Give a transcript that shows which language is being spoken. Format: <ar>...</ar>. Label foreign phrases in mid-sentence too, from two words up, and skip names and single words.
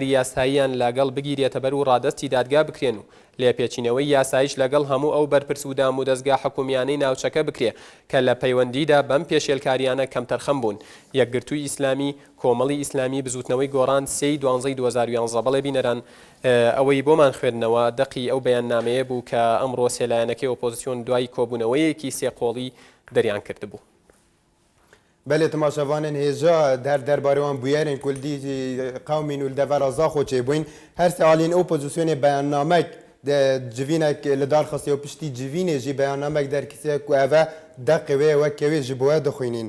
<ckb>یاساییان لەگەڵ بگیرێتە بەر و ڕادستی دادگا بکرێن و لێپێچینەوەی یاسایش لەگەڵ هەموو ئەو بەرپرس و دام و دەستگا حکومیانەی ناوچەکە بکرێ کە لە پەیوەندیدا بەم پێشێلکاریانە کەمتەرخەم بوون یەکگرتووی ئیسلامی کۆمەڵی ئیسلامی بزوتنەوەی گۆڕان 3/12/2011 بەڵێ بینەران ئەوەی بۆمان خوێندنەوە دەقی ئەو بەیاننامەیە بوو کە ئەمڕۆ سێلایەنەکەی ئۆپۆزیسیۆن دوای کۆبوونەوەیەکی سێقۆڵی دەریان کردبوو</ckb> <ku>بله تماشاوانên hêja derbarê wan bûyerên Kurdî qewmên û devera zaxo çêbûn her se alîn opozisyonê beyannamek de civînek li darxistê û piştî civînê jî beyannamek derkisiye ku ev e deqê wê wekevê ji bo we dixwînîn.</ku>